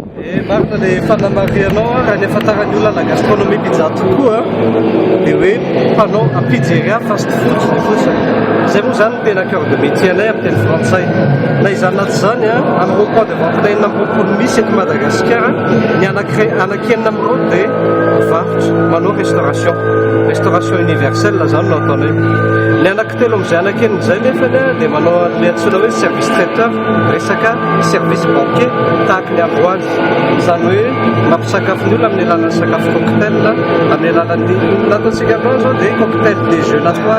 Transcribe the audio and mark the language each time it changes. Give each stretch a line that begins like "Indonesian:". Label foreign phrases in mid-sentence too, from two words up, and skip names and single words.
Malagasy: Marina le fanamarianao raha ny ahafantaran'ny olona
French: la gastronomie
Malagasy: pizza tokoa dia hoe mpanao à pizzeria
English: fast food
Malagasy: fotsiny. Zay moa zany tena
French: cœur de métier
Malagasy: anay amin'ny teny frantsay. Na izany na tsy zany amin'ny
French: point de vente
Malagasy: enina amby roapolo misy eto Madagasikara, ny anakenina amin'ireo dia mivarotra manao
French: restauration universelle
Malagasy: zany no ataonay. Ny anankitelo amin'izay anakenin'izay nefany dia manao an'ilay antsoina hoe
French: service traiteur,
Malagasy: resaka
French: service banquier
Malagasy: tahaka ny ardoise, izany hoe mampisakafo ny olona amin'ny alalan'ny sakafo cocktail, amin'ny alalan'ny nataontsika androany zao dia
French: cocktail déjeunatoire.